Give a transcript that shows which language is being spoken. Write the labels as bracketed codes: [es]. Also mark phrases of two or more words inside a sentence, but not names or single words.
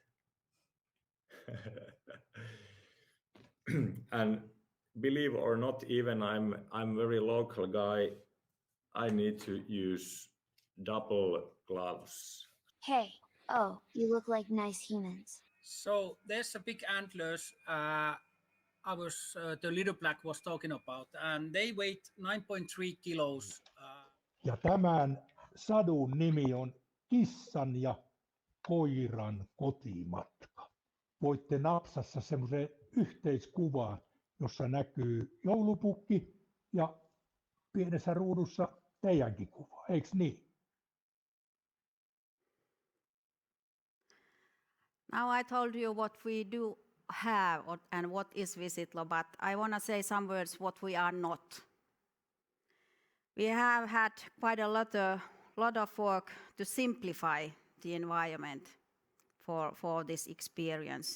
[en] And believe or not, even I'm very local guy, I need to use double gloves. Hey, oh, you look like nice humans. So there's a big antlers the little black was talking about, and they weigh 9.3 kilos. [fi] Ja tämän sadun nimi on Kissan ja koiran kotimatka. Voitte napsassa semmoisen yhteiskuvaan, jossa näkyy joulupukki ja pienessä ruudussa teidänkin kuva, eikö niin? [en] Now I told you what we do have and what is Visitlo, but I want to say some words what we are not. We have had quite a lot of work to simplify the environment for this experience.